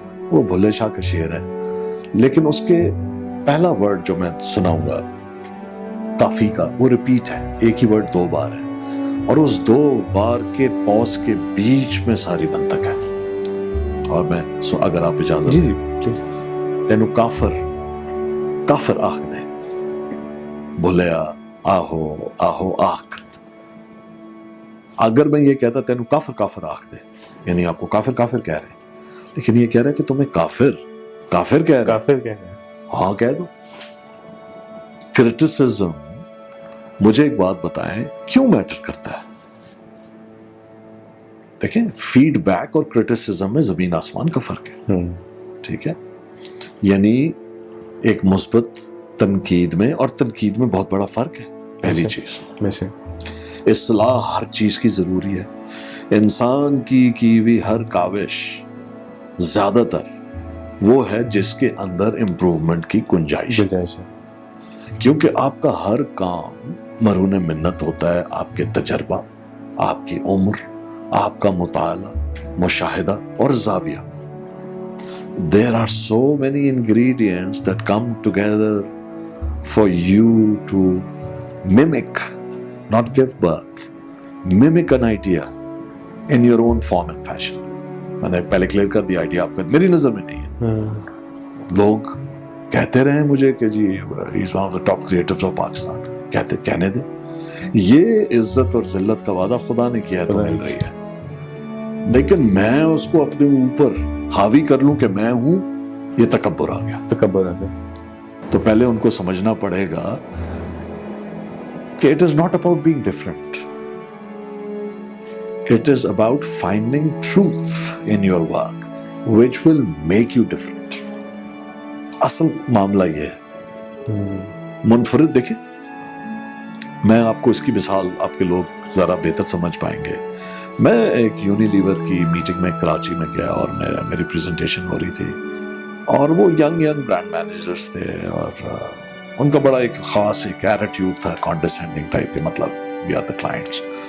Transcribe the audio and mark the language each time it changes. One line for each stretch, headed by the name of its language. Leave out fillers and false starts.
Urdu: وہ بھلے شاہ کا شعر ہے، لیکن اس کے پہلا ورڈ جو میں سناؤں گا کافی کا، وہ ریپیٹ ہے، ایک ہی ورڈ 2 بار ہے، اور اس 2 بار کے پوز کے بیچ میں ساری منطق ہے. اور میں اگر آپ اجازت جی جی پلیز.
Punjabi: تینو کافر آخ دے بھلیا آہو آہو آخ.
Urdu: اگر میں یہ کہتا
Punjabi: تینو کافر آخ دے،
Urdu: یعنی آپ کو کافر کہہ رہے ہیں، لیکن یہ کہہ رہا ہے کہ تمہیں کافر کہہ رہے ہیں. ہاں کہہ دو. کرٹیسزم، مجھے ایک بات بتائیں کیوں میٹر کرتا ہے؟ دیکھیں فیڈ بیک اور کرٹیسزم میں زمین آسمان کا فرق ہے. ٹھیک ہے، یعنی ایک مثبت تنقید میں اور تنقید میں بہت بڑا فرق ہے. پہلی چیز، اصلاح ہر چیز کی ضروری ہے. انسان کی ہوئی ہر کاوش زیادہ تر وہ ہے جس کے اندر امپروومنٹ کی گنجائش ہے، کیونکہ آپ کا ہر کام مرہون منت ہوتا ہے. آپ کے تجربہ، آپ کی عمر، آپ کا مطالعہ، مشاہدہ اور زاویہ.
English: There are so many ingredients that come together for you to mimic, not give birth, mimic an idea in your own form and fashion.
Urdu: میں نے پہلے کلیئر کر دیا، آئیڈیا آپ کا میری نظر میں نہیں ہے. لوگ کہتے رہے مجھے کہ جی
English: he is one of the top creatives of Pakistan.
Urdu: کہنے دیں. یہ عزت اور ذلت کا وعدہ خدا نے کیا ہے تو مل رہی ہے، لیکن میں اس کو اپنے اوپر حاوی کر لوں کہ میں ہوں، یہ تکبر آ گیا. تو پہلے ان کو سمجھنا پڑے گا کہ
English: it is not about being different. It is about finding truth in your work which will make you different.
Urdu: اصل معاملہ یہ ہے. منفرد، دیکھیں میں آپ کو اس کی مثال آپ کے لوگ ذرا بہتر سمجھ پائیں گے. میں ایک یونیلیور کی میٹنگ میں کراچی میں گیا اور میری پریزنٹیشن ہو رہی تھی، اور وہ ینگ برانڈ مینیجرز تھے اور ان کا بڑا ایک خاص ایک ایٹیٹیوڈ تھا، کانڈیسینڈنگ ٹائپ کے، مطلب
English: We are the clients.